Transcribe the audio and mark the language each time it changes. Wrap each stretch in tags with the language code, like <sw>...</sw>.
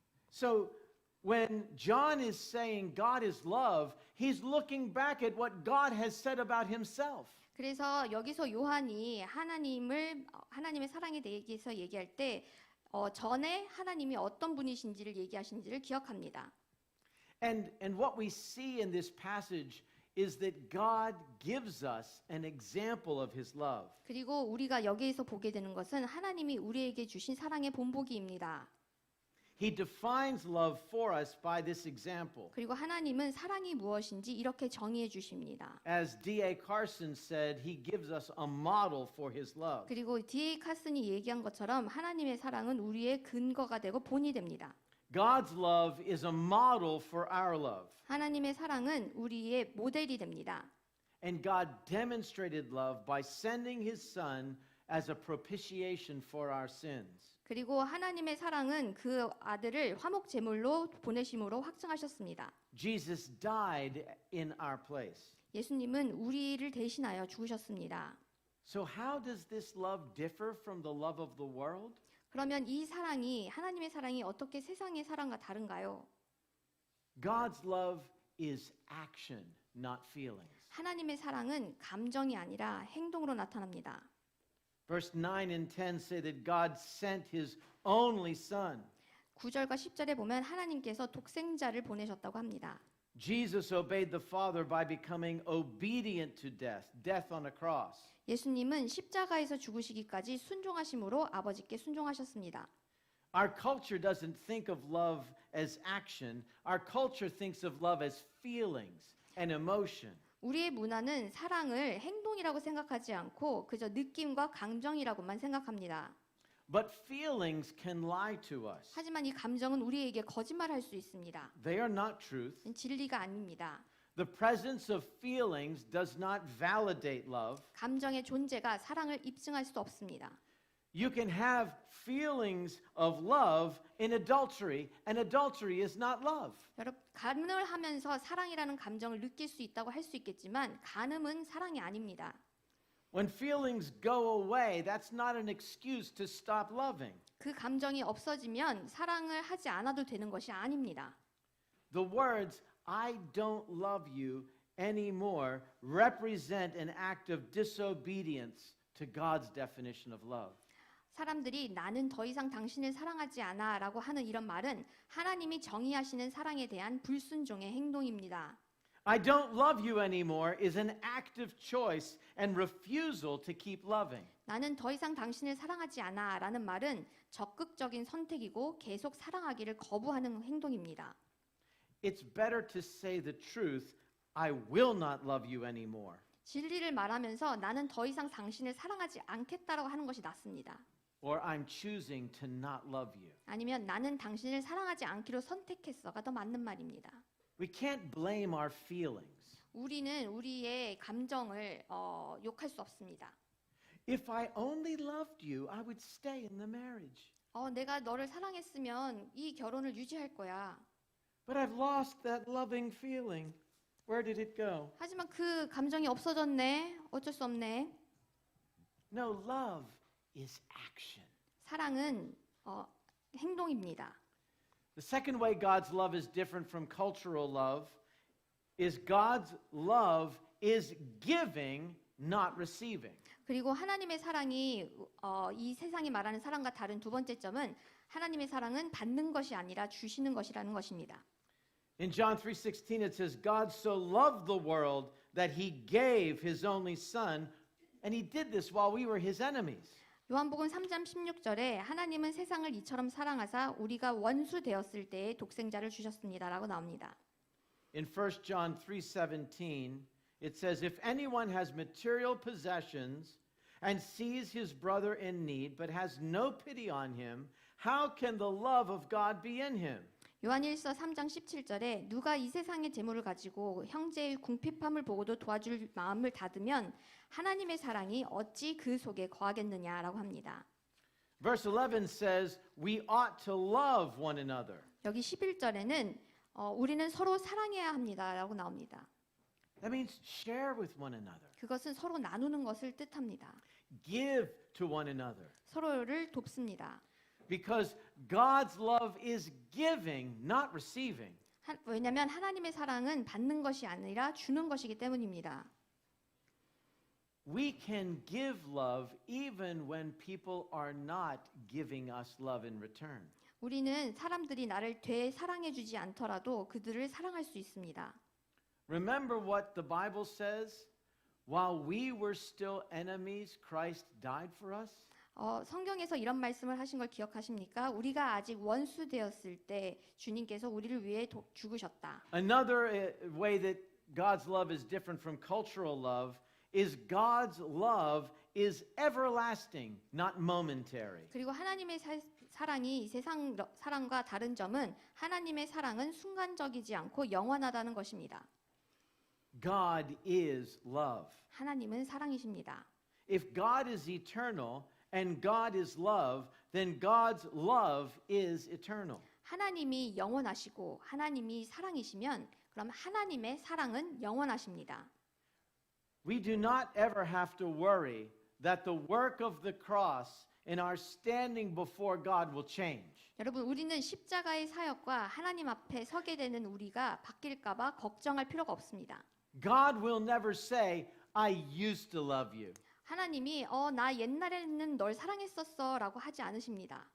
<en>So when John is saying God is love, he's looking back at what God has said about himself.</en> <ko>그래서 여기서 요한이 하나님의 사랑에 대해서 얘기할 때 전에 하나님이 어떤 분이신지를 얘기하신지를 기억합니다.</ko> <en>And what we see in this passage is that God gives us an example of his love.</en> <ko>그리고 우리가 여기에서 보게 되는 것은 하나님이 우리에게 주신 사랑의 본보기입니다.</ko> <en>He defines love for us by this example.</en> <ko>그리고 하나님은 사랑이 무엇인지 이렇게 정의해 주십니다.</ko> <en>As D.A. Carson said, he gives us a model for his love.</en> <ko>그리고 D.A. 카슨이 얘기한 것처럼 하나님의 사랑은 우리의 근거가 되고 본이 됩니다.</ko> <en>God's love is a model for our love.</en> <ko>하나님의 사랑은 우리의 모델이 됩니다.</ko> <en>And God demonstrated love by sending his son as a propitiation for our sins.</en> <ko>그리고 하나님의 사랑은 그 아들을 화목 제물로 보내심으로 확증하셨습니다.</ko> <en>Jesus died in our place.</en> <ko>예수님은 우리를 대신하여 죽으셨습니다.</ko> <en>So how does this love differ from the love of the world?</en> <ko>그러면 이 사랑이 하나님의 사랑이 어떻게 세상의 사랑과 다른가요?</ko> <en>God's love is action, not feelings.</en> <ko>하나님의 사랑은 감정이 아니라 행동으로 나타납니다.</ko> <en>Verse 9 and 10 say that God sent his only son.</en> <ko>9절과 10절에 보면 하나님께서 독생자를 보내셨다고 합니다.</ko> <en>Jesus obeyed the Father by becoming obedient to death, death on a cross.</en> <ko>예수님은 십자가에서 죽으시기까지 순종하심으로 아버지께 순종하셨습니다.</ko> <en>Our culture doesn't think of love as action. Our culture thinks of love as feelings and emotion.</en> <ko>우리의 문화는 사랑을 행동이라고 생각하지 않고 그저 느낌과 감정이라고만 생각합니다.</ko> <en>But feelings can lie to us.</en> <ko>하지만 이 감정은 우리에게 거짓말할 수 있습니다.</ko> <en>They are not truth.</en> <ko>진리가 아닙니다.</ko> <en>The presence of feelings does not validate love.</en> <ko>감정의 존재가 사랑을 입증할 수 없습니다.</ko> <en>You can have feelings of love in adultery, and adultery is not love.</en> <ko>여러분, 간음을 하면서 사랑이라는 감정을 느낄 수 있다고 할 수 있겠지만 간음은 사랑이 아닙니다.</ko> <en>When feelings go away, that's not an excuse to stop loving.</en> <ko>그 감정이 없어지면 사랑을 하지 않아도 되는 것이 아닙니다.</ko> <en>The words, I don't love you anymore, represent an act of disobedience to God's definition of love.</en> <ko>사람들이 나는 더 이상 당신을 사랑하지 않아 라고 하는 이런 말은 하나님이 정의하시는 사랑에 대한 불순종의 행동입니다.</ko> <en>I don't love you anymore is an active choice and refusal to keep loving.</en> <ko>나는 더 이상 당신을 사랑하지 않아 라는 말은 적극적인 선택이고 계속 사랑하기를 거부하는 행동입니다.</ko> <en>It's better to say the truth, I will not love you anymore.</en> <ko>진리를 말하면서 나는 더 이상 당신을 사랑하지 않겠다라고 하는 것이 낫습니다.</ko> <en>Or I'm choosing to not love you.</en> <ko>아니면 나는 당신을 사랑하지 않기로 선택했어가 더 맞는 말입니다.</ko> <en>We can't blame our feelings.</en> <ko>우리는 우리의 감정을 욕할 수 없습니다.</ko> <en>If I only loved you, I would stay in the marriage.</en> <ko>내가 너를 사랑했으면 이 결혼을 유지할 거야.</ko> <en>But I've lost that loving feeling. Where did it go?</en> <ko>하지만 그 감정이 없어졌네. 어쩔 수 없네.</ko> <en>No, love is action.</en> <ko>사랑은 행동입니다.</ko> <en>The second way God's love is different from cultural love is God's love is giving, not receiving.</en> <ko>그리고 하나님의 사랑이 이 세상이 말하는 사랑과 다른 두 번째 점은 하나님의 사랑은 받는 것이 아니라 주시는 것이라는 것입니다.</ko> <en>In John 3:16 it says God so loved the world that he gave his only son and he did this while we were his enemies.</en> <ko>요한복음 3장 16절에 하나님은 세상을 이처럼 사랑하사 우리가 원수 되었을 때에 독생자를 주셨습니다라고 나옵니다.</ko> <en>In 1 John 3:17 it says if anyone has material possessions and sees his brother in need but has no pity on him how can the love of God be in him?</en> <ko>요한일서 3장 17절에 누가 이 세상의 재물을 가지고 형제의 궁핍함을 보고도 도와줄 마음을 닫으면 하나님의 사랑이 어찌 그 속에 거하겠느냐라고 합니다.</ko> <en>Verse 11 says we ought to love one another.</en> <ko>여기 11절에는 우리는 서로 사랑해야 합니다라고 나옵니다.</ko> <en>That means share with one another.</en> <ko>그것은 서로 나누는 것을 뜻합니다.</ko> <en>Give to one another.</en> <ko>서로를 돕습니다.</ko> <en>Because God's love is giving, not receiving.</en> <ko>왜냐하면 하나님의 사랑은 받는 것이 아니라 주는 것이기 때문입니다.</ko> <en>We can give love even when people are not giving us love in return.</en> <ko>우리는 사람들이 나를 되사랑해 주지 않더라도 그들을 사랑할 수 있습니다.</ko> <en>Remember what the Bible says? While we were still enemies, Christ died for us.</en> <ko>성경에서 이런 말씀을 하신 걸 기억하십니까? 우리가 아직 원수 되었을 때 주님께서 우리를 위해 죽으셨다.</ko> <en>Another way that God's love is different from cultural love is God's love is everlasting, not momentary.</en> <ko>그리고 하나님의 사랑이 이 세상 사랑과 다른 점은 하나님의 사랑은 순간적이지 않고 영원하다는 것입니다.</ko> <en>God is love.</en> <ko>하나님은 사랑이십니다.</ko> <en>If God is eternal and God is love, then God's love is eternal.</en> <ko>하나님이 영원하시고 하나님이 사랑이시면 그럼 하나님의 사랑은 영원하십니다.</ko> <en>We do not ever have to worry that the work of the cross and our standing before God will change.</en> <ko>여러분, 우리는 십자가의 사역과 하나님 앞에 서게 되는 우리가 바뀔까봐 걱정할 필요가 없습니다.</ko> <en>God will never say, I used to love you.</en> <ko>하나님이 나 옛날에는 널 사랑했었어라고 하지 않으십니다.</ko>